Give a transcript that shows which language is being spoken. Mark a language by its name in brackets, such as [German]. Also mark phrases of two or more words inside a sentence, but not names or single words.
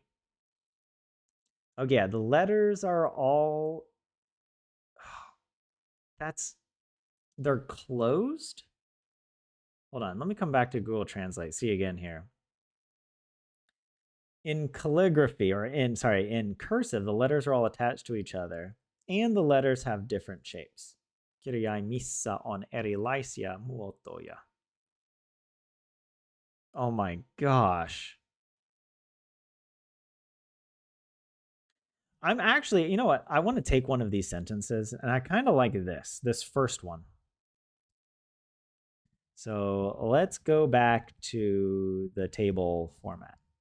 [English] Oh yeah, the letters are all they're closed. Hold on, let me come back to Google Translate. See again here. In calligraphy, or in cursive, the letters are all attached to each other, and the letters have different shapes. [Finnish] Kirjai missa on erilaisia muotoja. [English] Oh my gosh. I'm actually, you know what? I want to take one of these sentences, and I kind of like this first one. So let's go back to the table format.